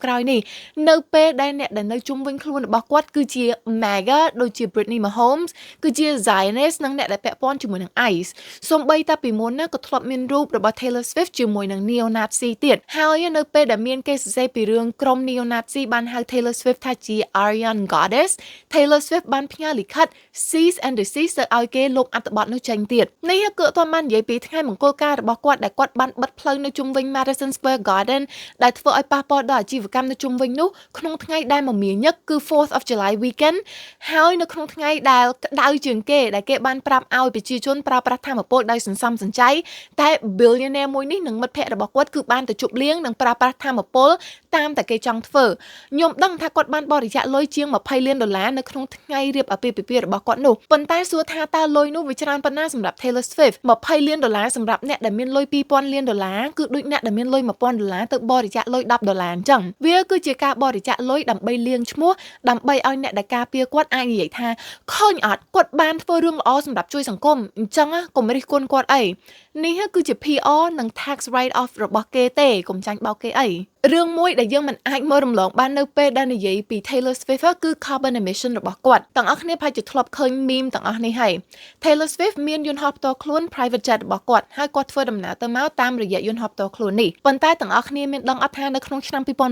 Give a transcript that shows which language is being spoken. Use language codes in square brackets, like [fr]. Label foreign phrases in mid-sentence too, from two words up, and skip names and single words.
[km] ក្រោយនេះនៅពេលដែលអ្នកដែលនៅជុំវិញខ្លួនរបស់គាត់គឺជា MAGA ដូចជា Britney Mahomes គឺជា Zionist និងអ្នកដែលពាក់ព័ន្ធជាមួយនឹង ICE សូម្បីតែពីមុនណាក៏ធ្លាប់មានរូបរបស់ Taylor Swift ជាមួយនឹង Neo-Nazi ទៀតហើយនៅពេលដែលមានគេសរសេរពីរឿងក្រុម Neo-Nazi បានហៅ Taylor Swift ថាជា [en] Aryan Goddess [km] Taylor Swift បានផ្ញើលិខិត [en] cease and desist [km] ទៅឲ្យគេលុបអត្ថបទនោះចេញទៀតនេះគឺអត់ បាននិយាយពីថ្ងៃមង្គលការរបស់គាត់ដែលគាត់បានបិទផ្លូវនៅជុំវិញ Madison Square Garden ដែលធ្វើឲ្យប៉ះពាល់ដល់អាជីវកម្មនៅជុំវិញនោះក្នុងថ្ងៃដែលមមាញឹកគឺ [en] 4th of July weekend [km] ហើយនៅក្នុងថ្ងៃដែលក្តៅជាងគេដែលគេបានប្រាប់ឲ្យប្រជាជនប្រើប្រាស់ថាមពលដោយសន្សំសំចៃតែ billionaire មួយនេះនិងមិត្តភ័ក្តិរបស់គាត់គឺបានទៅជប់លៀងនិងប្រើប្រាស់ថាមពលតាមតែគេចង់ធ្វើខ្ញុំដឹងថាគាត់បានបរិច្ចាគលុយជាង$20 លាននៅក្នុងថ្ងៃរៀបអាពាហ៍ពិពាហ៍របស់គាត់នោះប៉ុន្តែសួរថាតើលុយនោះ វាច្រើនប៉ុណ្ណាសម្រាប់ Taylor Swift $20 លានសម្រាប់អ្នកដែលមានលុយ$2,000 លានគឺដូចអ្នកដែលមានលុយ$1,000ទៅបរិច្ចាគលុយ$10អញ្ចឹងវាគឺជាការបរិច្ចាគលុយដើម្បីលា ងឈ្មោះដើម្បីឲ្យអ្នកដែលការពារគាត់អាចនិយាយថាឃើញអត់គាត់បានធ្វើរឿងល្អសម្រាប់ជួយសង្គមអញ្ចឹងកុំរិះគន់គាត់អីនេះគឺជា PR និង [en] tax write off [km] របស់គេទេកុំចាញ់បោកគេអីរឿងមួយដែលយើងមិនអាចមើលរំលងបាននៅពេលដែលនិយាយពី Taylor Swift គឺ [en] carbon emission [km] របស់គាត់ទាំងអស់គ្នាប្រហែលជាធ្លាប់ឃើញ meme ទាំងអស់នេះហើយ Taylor Swift មានយន្តហោះផ្ទាល់ខ្លួន [en] private jet [km] របស់គាត់ហើយគាត់ធ្វើដំណើរទៅមកតាមរយៈយន្តហោះផ្ទាល់ខ្លួននេះប៉ុន្តែទាំងអស់គ្នាមានដឹងអត់ថានៅក្នុងឆ្នាំ